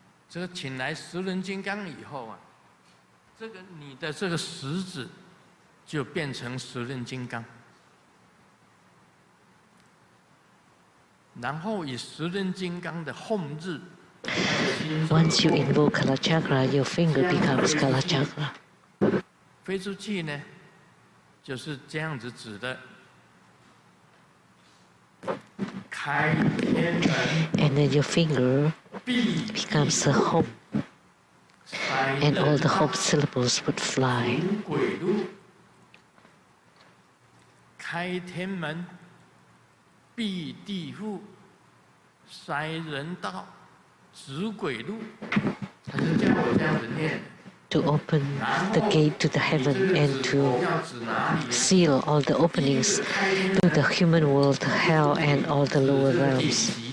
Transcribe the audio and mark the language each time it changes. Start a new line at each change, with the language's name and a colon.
Chinese: 这个请来十轮金刚以后啊，这个你的这个食指就变成十轮金刚，然后以十轮金刚的吽字。
English: Once you invoke Kala Chakra, your finger becomes Kala Chakra.
Chinese: 飞出去呢，就是这样子指的。开天门。
English: And then your finger becomes the Hop, and all the Hop syllables would fly.
Chinese: 开天门，闭地府，塞人道，指鬼路。他是叫我这样子念。
English: To open the gate to the heaven and to seal all the openings to the human world, to hell, and all the lower realms.